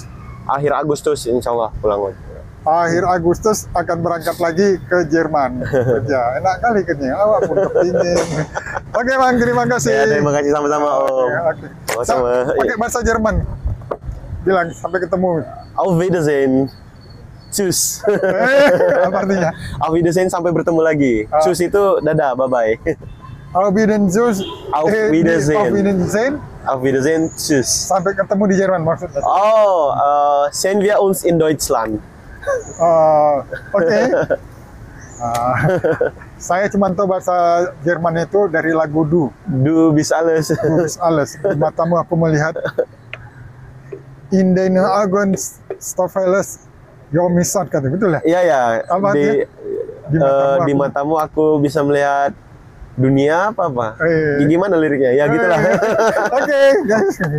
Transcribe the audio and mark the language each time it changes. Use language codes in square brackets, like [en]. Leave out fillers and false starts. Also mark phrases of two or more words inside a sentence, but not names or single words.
[id] Akhir Agustus insya Allah pulang. Akhir Agustus akan berangkat lagi ke Jerman. Ya, enak kali kan ya. Awak pun kepingin. Oke Bang, terima kasih. Ya, terima kasih sama-sama Om. Sama-sama. Pakai bahasa Jerman. Bilang sampai ketemu. [de] Auf Wiedersehen. Tschüss. [id] Apa artinya? [de] Auf Wiedersehen, [id] sampai bertemu lagi. Tschüss itu dadah, bye-bye. [de] Auf Wiedersehen. Auf Wiedersehen. Auf Wiedersehen. Auf Wiedersehen, tschüss. [id] Sampai ketemu di Jerman maksudnya. [de] Sehen wir uns in Deutschland. [id] Oke. Saya cuma tahu bahasa Jerman itu dari lagu [de] Du bist alles. Du bist alles. [id] Di matamu aku melihat [de] in deinen Augen Stoffeles Yomisat, [id] kata betul ya? Iya ya. Apa di matamu aku bisa melihat dunia apa? Gimana liriknya? Ya gitulah. Oke, guys.